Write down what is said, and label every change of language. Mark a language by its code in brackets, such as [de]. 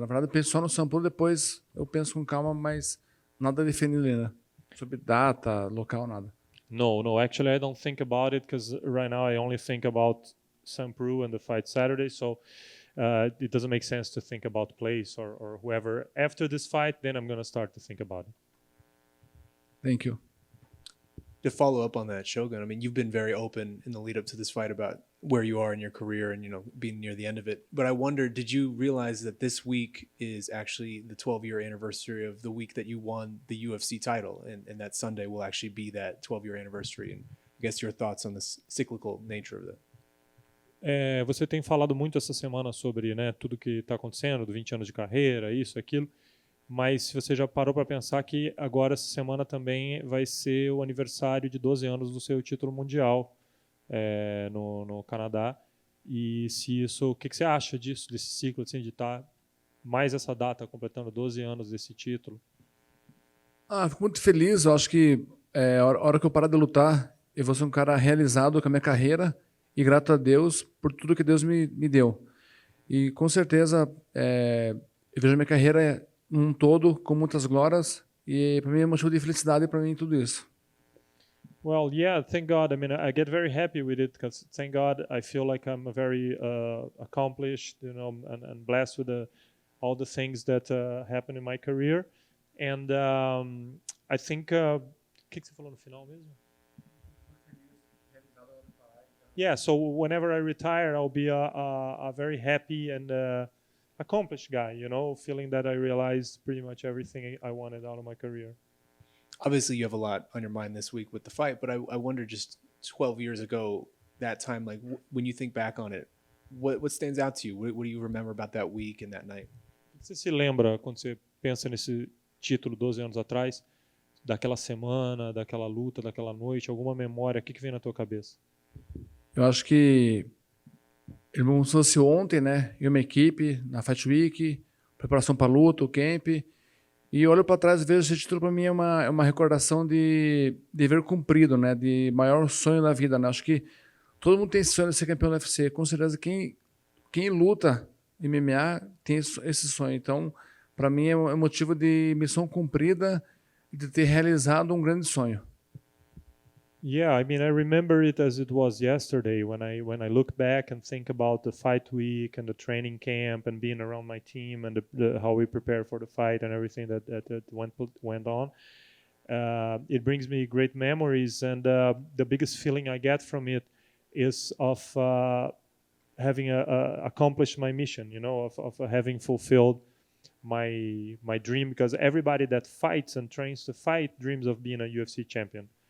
[pt] Na verdade, eu penso só no Saint Preux, depois eu penso com calma, mas nada definido ainda. Sobre data, local, nada. [en] No, actually I don't think about it because right now I only think about Saint Preux and the fight Saturday, so it doesn't make sense to think about place or whoever. After this fight, then I'm going to start to think about it. Thank you. To follow up on that, Shogun, I mean, you've been very open in the lead up to this fight about where you are in your career and, being near the end of it. But I wonder, did you realize that this week is actually the 12-year anniversary of the week that you won the UFC title? And that Sunday will actually be that 12-year anniversary. And I guess your thoughts on the cyclical nature of that. [pt] Você tem falado muito essa semana sobre, né, tudo que está acontecendo, do 20 anos de carreira, isso, aquilo. Mas se você já parou para pensar que agora, essa semana, também vai ser o aniversário de 12 anos do seu título mundial no Canadá. E se isso, o que você acha disso, desse ciclo, assim, de estar mais essa data, completando 12 anos desse título? Fico muito feliz. Eu acho que a hora que eu parar de lutar, eu vou ser um cara realizado com a minha carreira e grato a Deus por tudo que Deus me deu. E com certeza eu vejo a minha carreira um todo com muitas glórias e para mim é um motivo de felicidade para mim tudo isso. [en] Well, yeah, thank God. I mean, I get very happy with it because thank God I feel like I'm very accomplished, and blessed with all the things that happened in my career. And I think, [pt] o que você falou no final mesmo? [en] Yeah, so whenever I retire, I'll be a very happy and accomplished guy, feeling that I realized pretty much everything I wanted out of my career. Obviously, you have a lot on your mind this week with the fight, but I wonder, just 12 years ago, that time, like when you think back on it, what stands out to you? What do you remember about that week and that night? [pt] Você se lembra, quando você pensa nesse título 12 anos atrás, daquela semana, daquela luta, daquela noite, alguma memória, o que vem na tua cabeça? Eu acho que ele me fosse ontem, né? E uma equipe na Fight Week, preparação para a luta, o camp. E olho para trás e vejo esse título, para mim é uma recordação de dever cumprido, né? De maior sonho da vida, né? Acho que todo mundo tem esse sonho de ser campeão do UFC. Com certeza quem luta MMA tem esse sonho. Então, para mim é motivo de missão cumprida e de ter realizado um grande sonho. [en] Yeah, I mean, I remember it as it was yesterday when I look back and think about the fight week and the training camp and being around my team and how we prepare for the fight and everything that went on. It brings me great memories, and the biggest feeling I get from it is of having accomplished my mission, of having fulfilled my dream, because everybody that fights and trains to fight dreams of being a UFC champion.